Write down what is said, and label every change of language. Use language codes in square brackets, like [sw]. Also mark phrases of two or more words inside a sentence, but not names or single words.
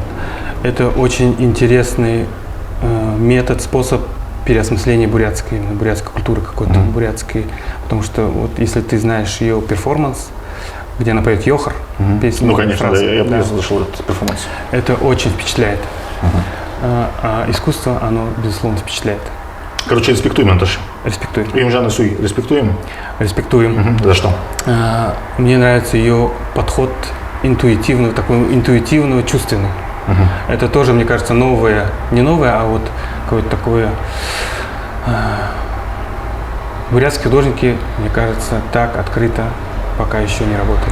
[ru] Это очень интересный метод, способ переосмысления бурятской культуры какой-то, бурятской. Потому что вот если ты знаешь ее перформанс, где она поет Йохар, песню. Ну, конечно, французскую, я слышал этот перформанс. Это очень впечатляет. А искусство, оно, безусловно, впечатляет. Короче, респектуем, Наташа. Респектуем. Имжан Исуй, респектуем? Респектуем. За что? Мне нравится ее подход интуитивного, чувственный. Это тоже, мне кажется, новое, не новое, а вот какое-то такое. Бурятские художники, мне кажется, так открыто пока еще не работали.